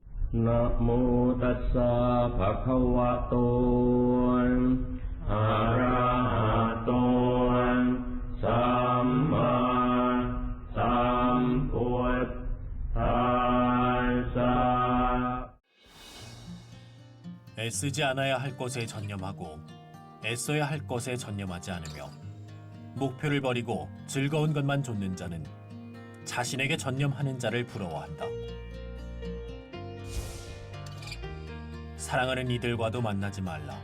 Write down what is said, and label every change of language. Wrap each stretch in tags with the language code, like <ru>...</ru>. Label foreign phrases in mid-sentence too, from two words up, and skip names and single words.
<pi>นะโมตัสสะภะคะวะโตอะระหะโตสัมมาสัมพุทธัสสะ</pi> <ko>애쓰지 않아야 할 것에 전념하고 애써야 할 것에 전념하지 않으며 목표를 버리고 즐거운 것만 좇는 자는 자신에게 전념하는 자를 부러워한다. 사랑하는 이들과도 만나지 말라.</ko>